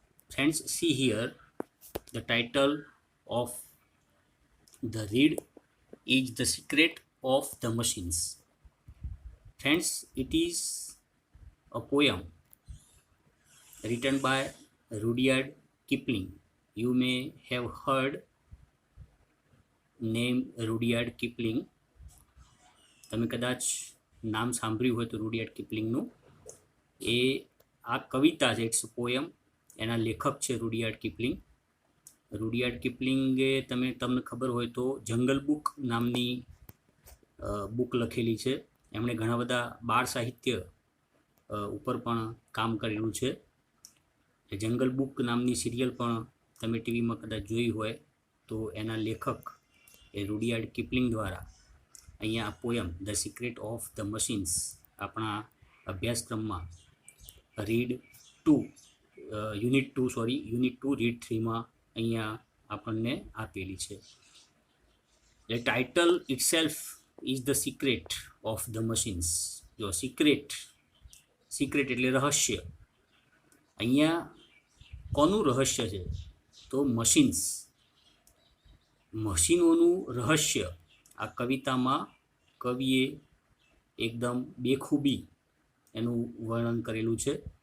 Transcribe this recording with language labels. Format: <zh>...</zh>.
<en>Friends, see here the title of the read is The Secret of the Machines. Friends, it is a poem written by Rudyard Kipling. You may have heard name Rudyard Kipling.</en> <gu>તમે કદાચ નામ સાંભળ્યું હોય તો રૂડિયાર્ડ કિપલિંગનું. એ આ કવિતા છે,</gu> <en>It's poem.</en> <gu>એના લેખક છે રૂડિયાર્ડ કિપલિંગ. રૂડિયાર્ડ કિપલિંગે તમને ખબર હોય તો જંગલ બુક નામની બુક લખેલી છે. એમણે ઘણા બધા બાળ સાહિત્ય ઉપર પણ કામ કરેલું છે. જંગલ બુક નામની સિરિયલ પણ તમે ટીવીમાં કદાચ જોઈ હોય તો એના લેખક એ રૂડિયાર્ડ કિપલિંગ દ્વારા અહીંયા આ poem the secret of the machines આપણા અભ્યાસક્રમમાં રીડ 2 યુનિટ 2 રીડ 3માં અહીંયા આપણને આપેલી છે.</gu> <en>The title itself is the secret of the machines.</en> <gu>જો સિક્રેટ એટલે રહસ્ય. અહીંયા કોનું રહસ્ય છે તો મશીનોનું રહસ્ય આ કવિતામાં કવિએ એકદમ બેખૂબી એનું વર્ણન કરેલું છે.</gu>